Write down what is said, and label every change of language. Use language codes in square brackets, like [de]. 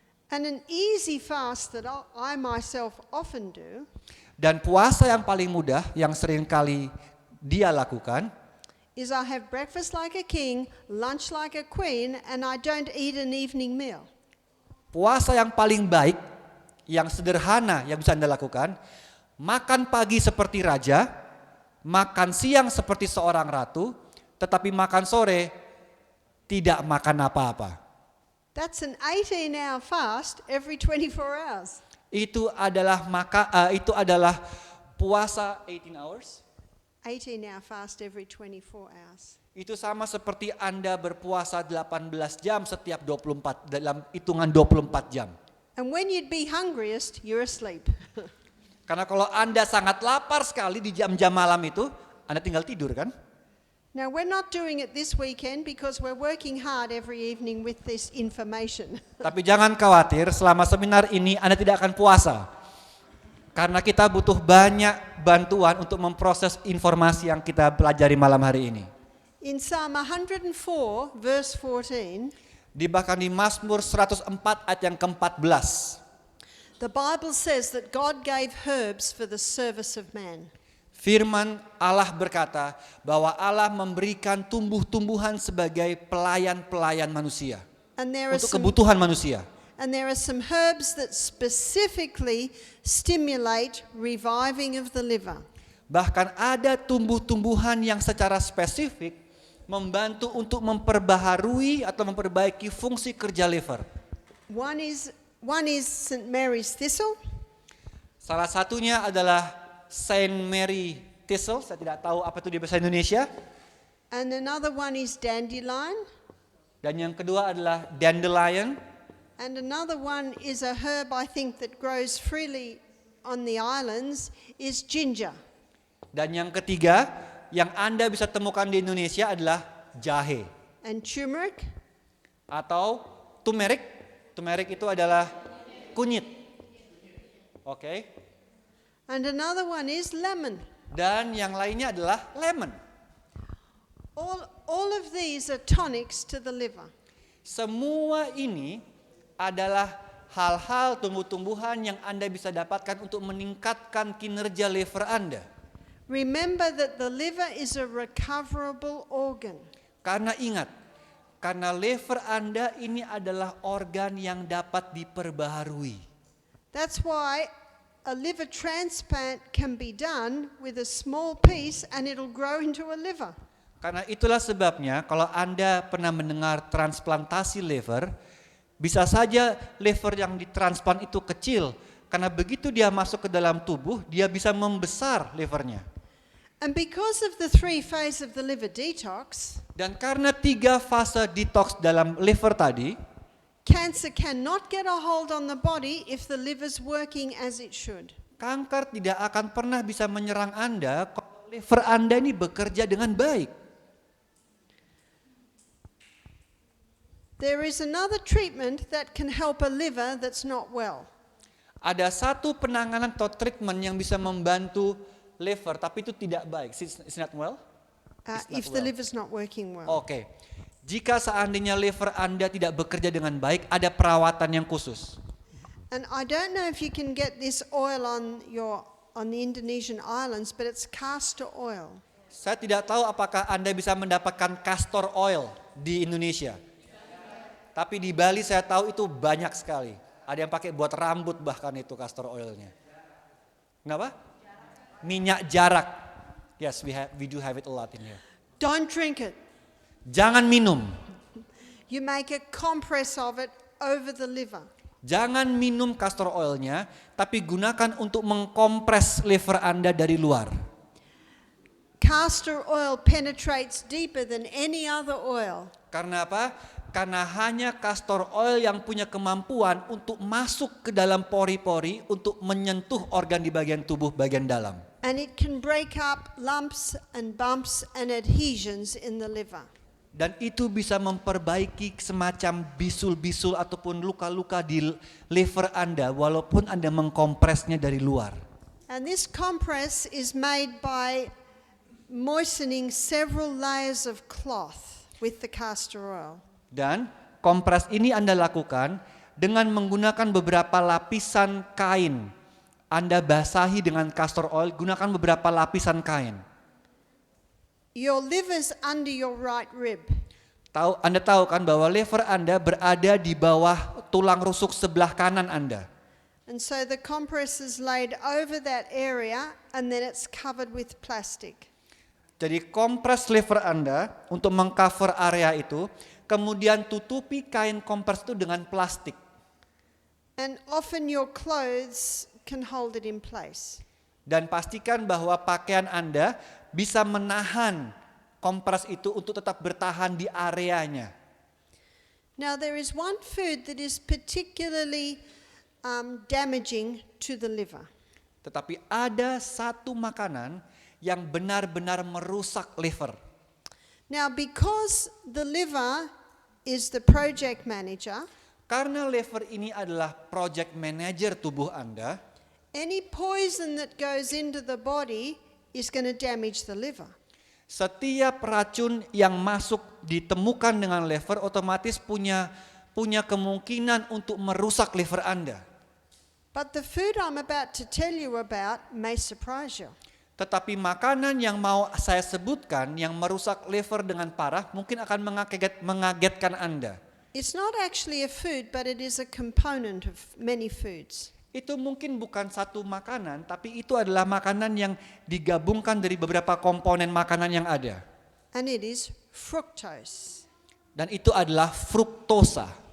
[en] And an easy fast that I myself often do [id] Dan puasa yang paling mudah yang sering kali dia lakukan [en] is I have breakfast like a king, lunch like a queen, and I don't eat an evening meal. [id] Puasa yang paling baik, yang sederhana yang bisa Anda lakukan, makan pagi seperti raja, makan siang seperti seorang ratu, tetapi makan sore tidak makan apa-apa. [en] That's an 18-hour fast every 24 hours. [id] Itu adalah puasa [en] 18 hours. 18-hour fast every 24 hours. [id] Itu sama seperti Anda berpuasa 18 jam setiap 24 dalam hitungan 24 jam. [en] And when you'd be hungriest, you're asleep. [id] Karena kalau Anda sangat lapar sekali di jam-jam malam itu, Anda tinggal tidur kan? [en] Now, we're not doing it this weekend because we're working hard every evening with this information. [id] Tapi jangan khawatir, selama seminar ini Anda tidak akan puasa. Karena kita butuh banyak bantuan untuk memproses informasi yang kita pelajari malam hari ini. [en] In Psalm 104, verse 14, [id] Bahkan di Mazmur 104 ayat yang ke-14. [en] the Bible says that God gave herbs for the service of man. [id] Firman Allah berkata bahwa Allah memberikan tumbuh-tumbuhan sebagai pelayan-pelayan manusia. [en] And there are [id] Untuk [en] some [id] kebutuhan manusia. [en] And there are some herbs that specifically stimulate reviving of the liver. [id] Bahkan ada tumbuh-tumbuhan yang secara spesifik membantu untuk memperbaharui atau memperbaiki fungsi kerja liver. [en] One is St. Mary's thistle, [id] Salah satunya adalah Saint Mary Thistle, saya tidak tahu apa itu di bahasa Indonesia. [en] and another one is dandelion, [id] Dan yang kedua adalah Dandelion. [en] and another one is a herb I think that grows freely on the islands is ginger. [id] Dan yang ketiga yang Anda bisa temukan di Indonesia adalah jahe [en] And turmeric, [id] atau turmeric. Turmeric itu adalah kunyit. Oke. [en] and another one is lemon. [id] Dan yang lainnya adalah lemon. [en] All of these are tonics to the liver. [id] Semua ini adalah hal-hal tumbuh-tumbuhan yang Anda bisa dapatkan untuk meningkatkan kinerja liver Anda. [en] Remember that the liver is a recoverable organ. [id] Karena ingat, karena liver Anda ini adalah organ yang dapat diperbaharui. [en] That's why a liver transplant can be done with a small piece and it'll grow into a liver. [id] Karena itulah sebabnya kalau Anda pernah mendengar transplantasi liver, bisa saja liver yang ditransplant itu kecil. Karena begitu dia masuk ke dalam tubuh, dia bisa membesar livernya. [en] And because of the 3 phases of the liver detox, [id] Dan karena 3 fase detox dalam liver tadi, [en] cancer cannot get a hold on the body if the liver's working as it should. [id] kanker tidak akan pernah bisa menyerang Anda kalau liver Anda ini bekerja dengan baik. [en] There is another treatment that can help a liver that's not well. [id] Ada satu penanganan atau treatment yang bisa membantu liver, tapi itu tidak baik. [en] It's not well? It's not If the well. liver's not working well. [id] Oke. Jika seandainya liver Anda tidak bekerja dengan baik, ada perawatan yang khusus. [en] And I don't know if you can get this oil on the Indonesian islands, but it's castor oil. [id] Saya tidak tahu apakah Anda bisa mendapatkan castor oil di Indonesia. Tapi di Bali saya tahu itu banyak sekali. Ada yang pakai buat rambut bahkan itu castor oilnya. Kenapa? Minyak jarak. [en] Yes, we do have it a lot in here. Don't drink it. [id] Jangan minum. [en] You make a compress of it over the liver. [id] Jangan minum castor oilnya, tapi gunakan untuk mengkompres liver Anda dari luar. [en] Castor oil penetrates deeper than any other oil. [id] Karena apa? Karena hanya castor oil yang punya kemampuan untuk masuk ke dalam pori-pori untuk menyentuh organ di bagian tubuh bagian dalam. [en] And it can break up lumps and bumps and adhesions in the liver. [id] Dan itu bisa memperbaiki semacam bisul-bisul ataupun luka-luka di liver Anda walaupun Anda mengkompresnya dari luar. [en] And this compress is made by moistening several layers of cloth with the castor oil. [id] Dan kompres ini Anda lakukan dengan menggunakan beberapa lapisan kain. Anda basahi dengan castor oil, gunakan beberapa lapisan kain. [en] Your liver's under your right rib. [id] Anda tahu kan bahwa liver Anda berada di bawah tulang rusuk sebelah kanan Anda. [en] And so the compress is laid over that area and then it's covered with plastic. [id] Jadi kompres liver Anda untuk mengcover area itu, kemudian tutupi kain kompres itu dengan plastik. [en] And often your clothes can hold it in place. [id] Dan pastikan bahwa pakaian Anda bisa menahan kompres itu untuk tetap bertahan di areanya. [en] Now there is one food that is particularly damaging to the liver. [id] Tetapi ada satu makanan yang benar-benar merusak liver. [en] Now because the liver is the project manager, [id] Karena liver ini adalah project manager tubuh Anda, [en] any poison that goes into the body is going to damage the liver. [id] setiap racun yang masuk ditemukan dengan liver otomatis punya kemungkinan untuk merusak liver Anda. [en] But the food I'm about to tell you about may surprise you. [id] Tetapi makanan yang mau saya sebutkan yang merusak liver dengan parah mungkin akan mengagetkan Anda. [en] It's not actually a food, but it is a component of many foods. [id] Itu mungkin bukan satu makanan, tapi itu adalah makanan yang digabungkan dari beberapa komponen makanan yang ada. [en] And it is fructose. [id] Dan itu adalah fruktosa.